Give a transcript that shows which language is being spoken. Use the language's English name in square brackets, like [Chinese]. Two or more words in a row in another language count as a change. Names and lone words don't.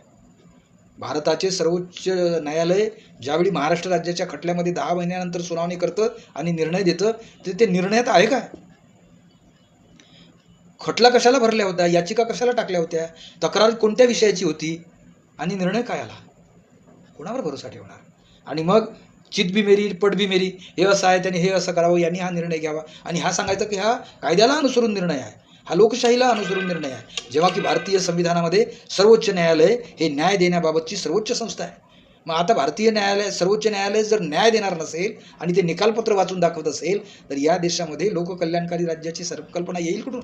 [Marathi] भारताचे सर्वोच्च न्यायालय ज्यावेळी महाराष्ट्र राज्याच्या खटल्यामध्ये 10 महिन्यानंतर सुनावणी करतं आणि निर्णय देतं ते निर्णयात आहे का? खटला कशाला भरल्या होत्या, याचिका कशाला टाकल्या होत्या, तक्रार कोणत्या विषयाची होती आणि निर्णय काय आला? कोणावर भरोसा ठेवणार? [Hindi] आणि मग चित भी मेरी पट भी मेरी, [Marathi] हे असं आहे त्याने हे असं करावं, यांनी हा निर्णय घ्यावा आणि हा सांगायचं की हा कायद्याला अनुसरून निर्णय आहे, हा लोकशाहीला अनुसरून निर्णय आहे, जेव्हा की भारतीय संविधानामध्ये सर्वोच्च न्यायालय हे न्याय देण्याबाबतची सर्वोच्च संस्था आहे. मग आता भारतीय न्यायालय, सर्वोच्च न्यायालय जर न्याय देणार नसेल आणि ते निकालपत्र वाचून दाखवत असेल तर या देशामध्ये लोककल्याणकारी राज्याची संकल्पना येईल कुठून?